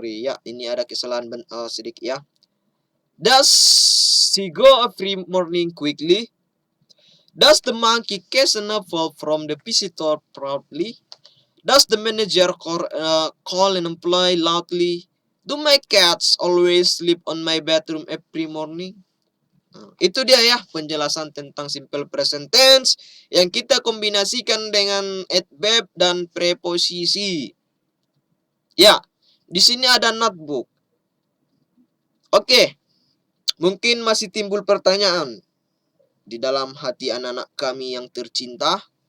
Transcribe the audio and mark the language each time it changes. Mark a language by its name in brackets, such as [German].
[Indonesian] Ya, ini ada kesalahan sedikit ya. [English] Does she go every morning quickly? Does the monkey catch an apple from the visitor proudly? Does the manager call an employee loudly? Do my cats always sleep on my bedroom every morning? [Indonesian] Itu dia ya penjelasan tentang simple present tense yang kita kombinasikan dengan adverb dan preposisi. Ya, di sini ada notebook. Oke, mungkin masih timbul pertanyaan di dalam hati anak-anak kami yang tercinta.